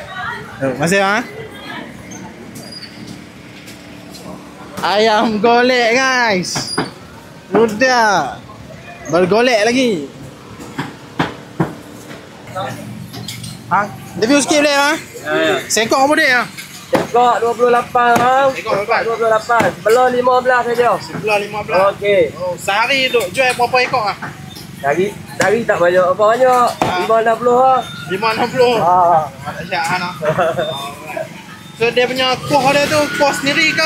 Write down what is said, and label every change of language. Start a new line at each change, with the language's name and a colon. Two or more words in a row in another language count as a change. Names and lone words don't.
Malay: Masih ah? Ayam golek guys. Sudah. Bergolek lagi. Ha? Review sikit boleh ah? Ya. Sengkok apa dia? Tekok 28 bang. Tekok berapa? 28. Belum 15 saja. Sebelah 15. Okey. Oh, sehari duk jual berapa ekor ah? Dari tak banyak apa banyak. 560 lah. 560. Tak syak ah. So dia punya kuah dia tu kuah sendiri ke?